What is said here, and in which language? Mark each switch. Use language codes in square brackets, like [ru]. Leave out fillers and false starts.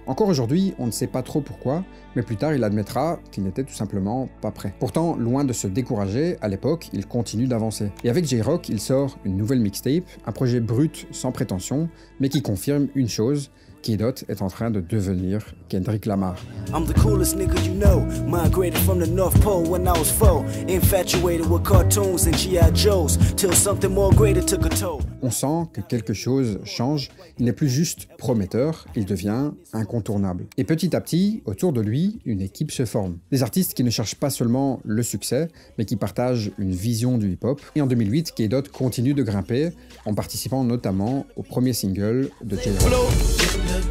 [fr] Encore aujourd'hui, on ne sait pas trop pourquoi, mais plus tard il admettra qu'il n'était tout simplement pas prêt. Pourtant, loin de se décourager, à l'époque, il continue d'avancer. Et avec J-Rock, il sort une nouvelle mixtape, un projet brut sans prétention, mais qui confirme une chose, K-Dot est en train de devenir Kendrick Lamar. [en] I'm the coolest nigga you know, migrated from the North Pole when I was 4, infatuated with cartoons and G.I. Joes, till something more greater took a toll. [fr] On sent que quelque chose change, il n'est plus juste prometteur, il devient incontournable. Et petit à petit, autour de lui, une équipe se forme. Des artistes qui ne cherchent pas seulement le succès, mais qui partagent une vision du hip-hop. Et en 2008, K-Dot continue de grimper, en participant notamment au premier single de J-Rock.